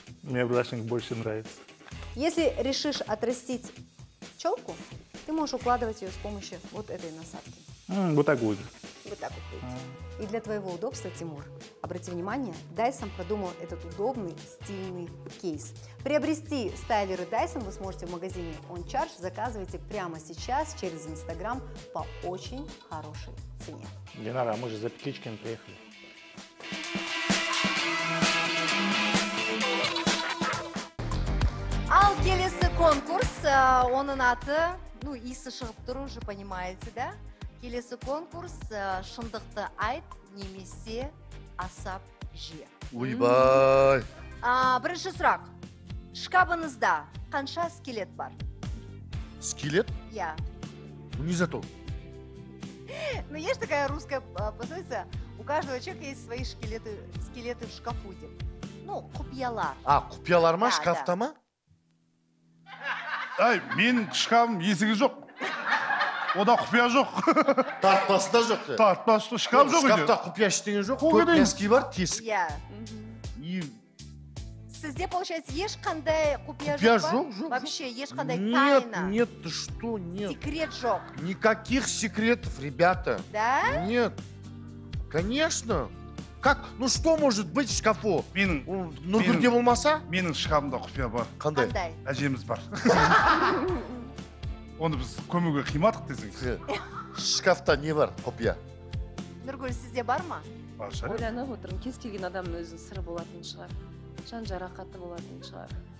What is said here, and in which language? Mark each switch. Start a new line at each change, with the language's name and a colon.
Russian: Мне брашинг больше нравится. Если решишь отрастить челку, ты можешь укладывать ее с помощью вот этой насадки. Вот так будет. Вот так вот будет. И для твоего удобства, Тимур, обрати внимание, Dyson продумал этот удобный, стильный кейс. Приобрести стайлеры Dyson вы сможете в магазине OnCharge. Заказывайте прямо сейчас через Instagram по очень хорошей цене. Не надо, мы же за петличками приехали.
Kazakh: Ал келесі конкурс, оның аты, ну, иісі шығып тұр,
Russian: уже понимаете, да?
Kazakh: Келесі конкурс шындықты айт немесе асап же. Ойбай. Бірінші сұрақ. Шкабыңызда қанша скелет бар? Скелет? Я.
Russian: Ну не зато. Ну, есть такая русская пословица, у каждого человека есть свои скелеты в шкафу. Ну,
Kazakh: құпиялар. Құпиялар ма, шкафта ма? Ай, менің шкафым есігі жоқ. Ода құпия жоқ. Тартпасында жоқ. Тартпасы шкаф жоқ. Шкафта құпия ештеңе жоқ. Төрт носки бар, тесік. Я. Сізде,
Russian: получается,
Kazakh: ешқандай құпия жоқ? Жоқ. Вообще, ешқандай тайна?
Russian: Нет, ты что, нет.
Kazakh: Секрет жоқ?
Russian: Никаких секретов, ребята. Да? Нет. Конечно. Как? Ну что может быть в шкафу?
Kazakh: Нұргүлде болмаса? Менің шкафымда құпия бар. Қандай? Әжеміз бар. Оны біз көмуге қимадық десең. Шкафта не бар, құпия? Нұргүл, сізде бар ма? Бар шығар. Ойланып отырмын, кез келген адамның өзінің сыры болатын шығар. Жан жарақаты болатын шығар.